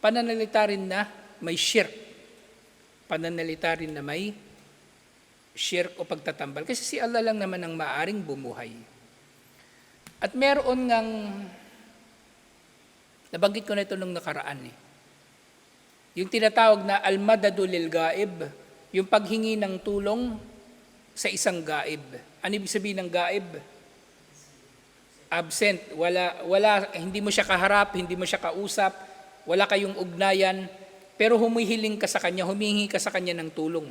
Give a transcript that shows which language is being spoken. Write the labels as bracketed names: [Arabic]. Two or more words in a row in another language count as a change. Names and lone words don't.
[Filipino] Yun ay pananalita rin na may shirk. pananalita rin na may shirk o pagtatambal. Kasi si Allah lang naman ang maaring bumuhay. At meron ngang, nabanggit ko na ito nung nakaraan yung tinatawag na [Arabic] المدد للغيب, [Filipino] yung paghingi ng tulong sa isang gaib. Ano ibig sabihin ng gaib? Absent, wala, hindi mo siya kaharap, hindi mo siya kausap, wala kayong ugnayan, pero humihiling ka sa kanya, humingi ka sa kanya ng tulong.